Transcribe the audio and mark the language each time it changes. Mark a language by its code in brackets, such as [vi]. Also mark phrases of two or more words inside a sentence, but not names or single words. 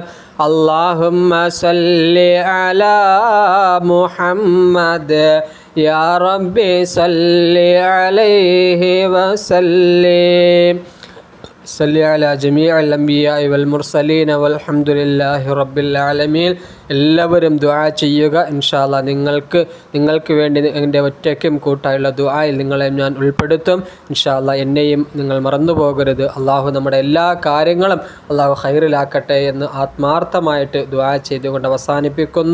[ar] اللهم صل على محمد يا ربي صل عليه وسلم. صل على جميع الأنبياء والمرسلين والحمد لله رب العالمين. [ml] എല്ലാവരും ദുആ ചെയ്യുക. [ar] إن شاء الله [ml] നിങ്ങൾക്ക് വേണ്ടി എൻ്റെ ഒറ്റയ്ക്കും കൂട്ടായുള്ള ദുആയിൽ നിങ്ങളെ ഞാൻ ഉൾപ്പെടുത്തും. [ar] إن شاء الله [ml] എന്നെയും നിങ്ങൾ മറന്നു പോകരുത്. അള്ളാഹു നമ്മുടെ എല്ലാ കാര്യങ്ങളും അള്ളാഹു ഖൈറിലാക്കട്ടെ എന്ന് ആത്മാർത്ഥമായിട്ട് ദുആ ചെയ്തുകൊണ്ട് അവസാനിപ്പിക്കുന്നു.